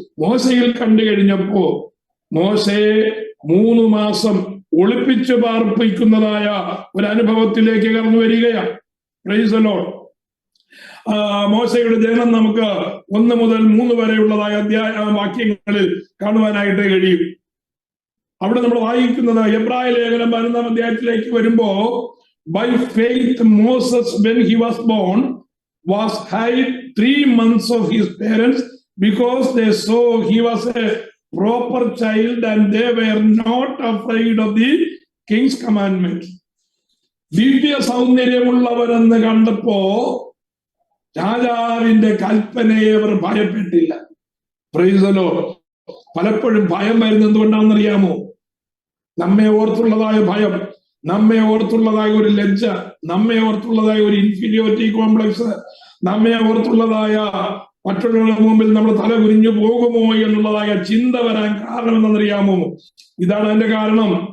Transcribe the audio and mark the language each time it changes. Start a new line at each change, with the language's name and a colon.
Malayalam: മോശയിൽ കണ്ടു കഴിഞ്ഞപ്പോ മോശയെ 3 മാസം ഒളിപ്പിച്ചു പാർപ്പിക്കുന്നതായ ഒരു അനുഭവത്തിലേക്ക് കടന്നു വരികയാണ്.
English: Praise the Lord.
Malayalam: മോശയുടെ ജനനം നമുക്ക് 1 മുതൽ 3 വരെയുള്ളതായ വാക്യങ്ങളിൽ കാണുവാനായിട്ട് കഴിയും. അവിടെ നമ്മൾ വായിക്കുന്നത് എബ്രായ ലേഖനം 11-ാം അധ്യായത്തിലേക്ക് വരുമ്പോ,
English: By faith Moses when he was born was hid 3 months of his parents because they saw he was a proper child and they were not afraid of the king's commandment.
Malayalam: ദിവ്യ സൗന്ദര്യമുള്ളവരെന്ന് കണ്ടപ്പോ രാജാവിന്റെ കൽപ്പനയെ അവർ ഭയപ്പെട്ടില്ല.
English: Praise the Lord.
Malayalam: പലപ്പോഴും ഭയം വരുന്നത് എന്തുകൊണ്ടാണെന്നറിയാമോ? നമ്മെ ഓർത്തുള്ളതായ ഭയം, നമ്മെ ഓർത്തുള്ളതായ ഒരു ലജ്ജ, നമ്മെ ഓർത്തുള്ളതായ ഒരു ഇൻഫീരിയോറിറ്റി കോംപ്ലക്സ്, നമ്മെ ഓർത്തുള്ളതായ മറ്റുള്ളവരുടെ മുമ്പിൽ നമ്മൾ തല കുനിഞ്ഞു പോകുമോ എന്നുള്ളതായ ചിന്ത വരാൻ കാരണം എന്തെന്നറിയാമോ? ഇതാണ് അതിന്റെ കാരണം.